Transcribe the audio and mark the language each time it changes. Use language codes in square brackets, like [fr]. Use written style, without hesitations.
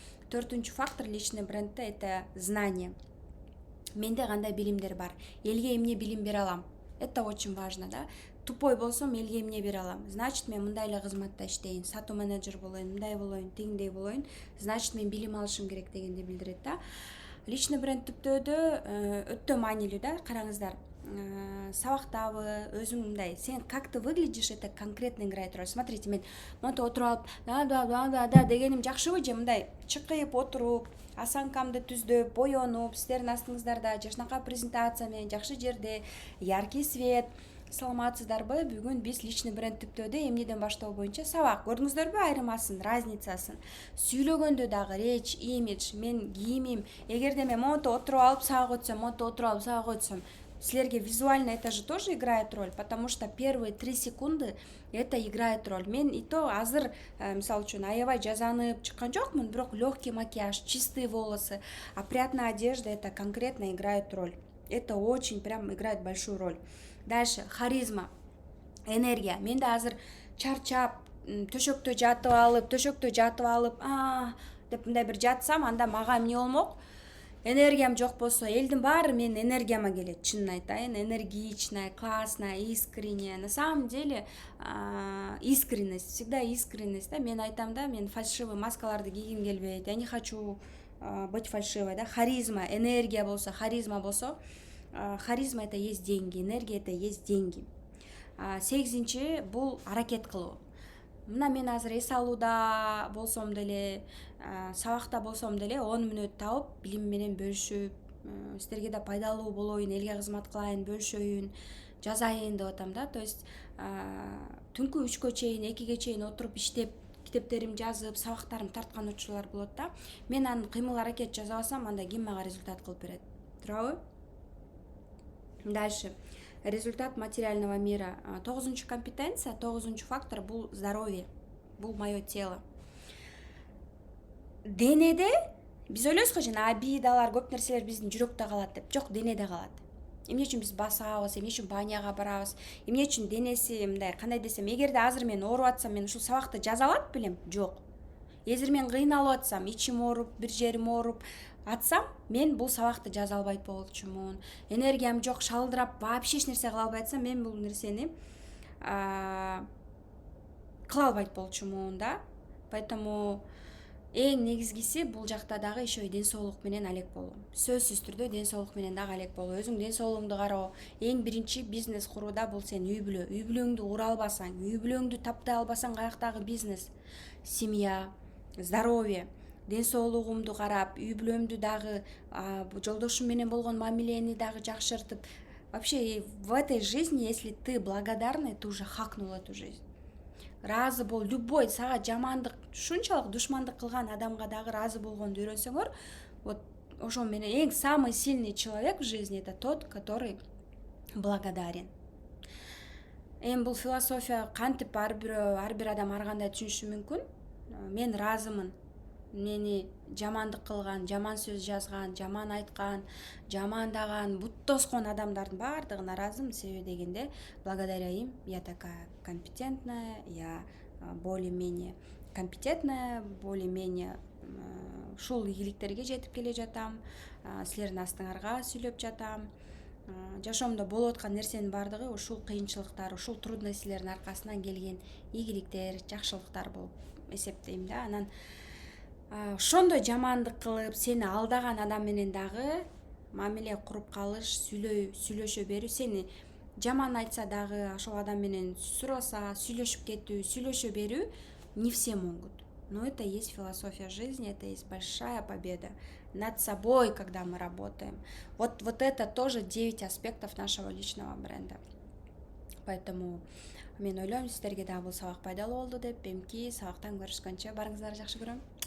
[ky] Төртүнчү фактор личный брендте это знание. Менде кандай билимдер бар, элге эмне билим бере алам. [ru] Это очень важно, да. [ky] Тупой болсом элге эмне бере алам. Значит, мен мындай эле кызматта иштейин, сатуу менеджер болоюн, мындай болоюн, тигиндей болоюн. Значит, мен билим алышым керек дегенди билдирет да. Личный бренд түптөөдө өтө маанилүү да. Караңыздар, сабактабы, өзүң мындай, сен [ru] как ты выглядишь, это конкретно играет роль. [ky] Смотрите, мен монто отуруп алып, да дегеним жакшыбы же мындай чыкып отуруп, осанкамды түздөп, боенуп, сиздердин астыңыздарда жакшынакай презентация менен, жакшы жерде, [ru] яркий свет. [ky] Саламатсыздарбы? Бүгүн биз личный бренд түптөөдө эмнеден баштоо боюнча сабак. Көрдүңүздөрбү айырмасын, разницасын? Сүйлөгөндө дагы [ru] речь, имидж, [ky] мен кийимим, эгерде мен монто отуруп алып сабак өтсөм, силерге [ru] визуально это же тоже играет роль, потому что первые 3 секунды это играет роль. Мен и то азыр, [ky] мисалы үчүн, аябай жазанып чыккан жокмун, бирок [ru] легкий макияж, чистые волосы, опрятная одежда это конкретно играет роль. Это очень прям играет большую роль. Дальше харизма, энергия. [ky] Менде азыр чарчап, төшөктө жатып алып, деп мындай бир жатсам, анда мага эмне болмок? Энергиям жок болсо, элдин баары менин энергияма келет, чынын айтайын. [ru] Энергичная, классная, искренняя. На самом деле, искренность, всегда искренность, да. [ky] Мен айтам да, мен фальшивый маскаларды кийгим келбейт. [ru] Я не хочу быть фальшивой, да. Харизма, [ky] энергия болсо, харизма болсо, [ru] харизма это есть деньги, энергия это есть деньги. [ky] 8-нчи бул аракет кылуу. Мына мен азыр эс алууда болсом деле, сабакта болсом деле 10 мүнөт тауып, билим менен бөлүшүп, сиздерге да пайдалуу болоюн, элге кызмат кылайын, бөлүшөйүн, жазайын деп атам да. То есть түнкү 3-кө чейин, 2-ге чейин отуруп иштеп, китептерим жазып, сабактарым тарткан учурлар болот да. Мен анын кыймыл аракет жасабасам, анда ким мага результат кылып берет? Туурабы? [ru] Дальше. Результат материального мира. [ky] 9-нчу компетенция, 9-нчу фактор бул здоровье. Бул [ru] моё тело. [ky] Денеде биз ойлойбузго жана обидалар, көп нерселер биздин жүрөктө калат деп. Жок, денеде калат. Эмне үчүн биз басабыз, эмне үчүн баняга барабыз, эмне үчүн денеси мындай, кандай десем, эгерде азыр мен ооруп атсам, мен ушул сабакты жаза алат белем? Жок. Азыр мен кыйналып атсам, ичим ооруп, бир жерим ооруп атсам, мен бул сабакты жаза албайт болчумун. Энергиям жок, шалдырап, вообще эч нерсе кыла албай атсам, мен бул нерсени кыла албайт болчумун, да. Поэтому Эң негизгиси бул жакта дагы еще ден соолук менен алек болуу. Сөзсүз түрдө ден соолук менен дагы алек болуу. Өзүң ден соолугуңду кароо. Эң биринчи бизнес курууда бул сен үй бүлө. Үй бүлөңдү кура албасаң, үй бүлөңдү таптай албасаң, каяктагы бизнес? Семья, здоровье, ден соолугумду карап, үй бүлөмдү дагы, жолдошум менен болгон мамилени дагы жакшыртып. [ru] Вообще в этой жизни, если ты благодарный, ты уже хакнул эту жизнь. [ky] Разы бол, любой сага жамандык, ушунчалык душмандык кылган адамга дагы разы болгонду үйрөнсөңөр, вот ошо менен эң [ru] самый сильный человек в жизни — это тот, который благодарен. [ky] Эми бул философия кантип ар бир адам ар кандай түшүнүшү мүмкүн. Мен разымын. Мени жамандык кылган, жаман сөз жазган, жаман айткан, жамандаган, бут тоскон адамдардын баардыгына разымын. Себеби дегенде, [ru] благодаря им я такая компетентная, я более-менее компетентная, более-менее [ky] ушул ийгиликтерге жетип келе жатам, силердин астыңарга сүйлөп жатам. Жашоомдо болуп аткан нерсенин баардыгы ушул кыйынчылыктар, ушул трудностьлердин аркасынан келген ийгиликтер, жакшылыктар болуп эсептейм да. Анан ошондой жамандык кылып, сени алдаган адам менен дагы мамиле куруп калыш, сүйлөшө берүү, сени жаман айтса дагы ошол адам менен сураса, сүйлөшүп кетүү, сүйлөшө берүү [ru] не всем могут. Но это и есть философия жизни, это и есть большая победа над собой, когда мы работаем. Вот это тоже 9 аспектов нашего личного бренда. [ky] Поэтому мен ойлойм, сиздерге дагы бул сабак пайдалуу болду деп. Эмки сабактан көрүшкөнчө, барыңыздарды жакшы көрөм.